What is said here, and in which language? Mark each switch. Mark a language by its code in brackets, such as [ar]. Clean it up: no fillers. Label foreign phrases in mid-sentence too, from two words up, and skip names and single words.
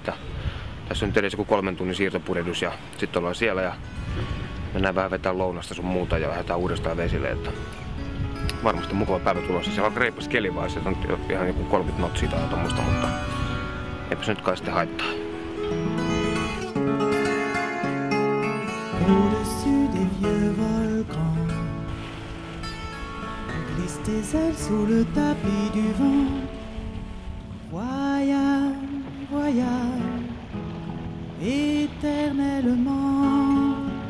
[fi] Tässä on nyt edes joku 3 tunnin siirtopurjehdus ja sitten ollaan siellä ja mennään vähän vetää lounasta sun muuta ja lähdetään uudestaan vesille. Että varmasti mukava päivä tulossa. Siellä on reippas keli vaan, se on ihan joku 30 notsia tai tommoista, mutta eipä se nyt kai sitten haittaa. [fr] Au-dessus des vieux volcans, glissent tes ailes sous le tapis du vent. Voyage, voyage, éternellement.